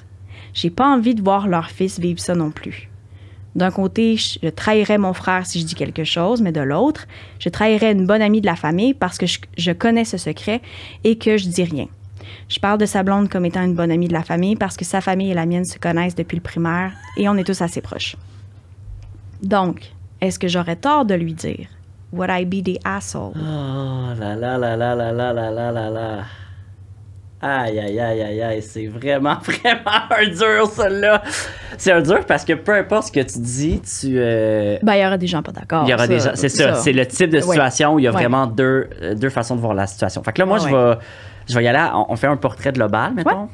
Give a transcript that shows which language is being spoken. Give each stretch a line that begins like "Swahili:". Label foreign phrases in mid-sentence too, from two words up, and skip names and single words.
French: J'ai pas envie de voir leur fils vivre ça non plus. D'un côté, je trahirais mon frère si je dis quelque chose, mais de l'autre, je trahirais une bonne amie de la famille parce que je connais ce secret et que je dis rien. Je parle de sa blonde comme étant une bonne amie de la famille parce que sa famille et la mienne se connaissent depuis le primaire et on est tous assez proches. Donc, est-ce que j'aurais tort de lui dire?
English: Would I be the asshole?
French: Oh là là là là là là là là là là. Aïe, aïe, aïe, aïe, aïe, c'est vraiment, vraiment un dur, celui-là. C'est un dur parce que peu importe ce que tu dis, il y aura des gens pas d'accord. Il y aura des gens, c'est ça. C'est le type de situation où il y a vraiment deux façons de voir la situation. Fait que là, moi, je vais y aller, on fait un portrait global, mettons.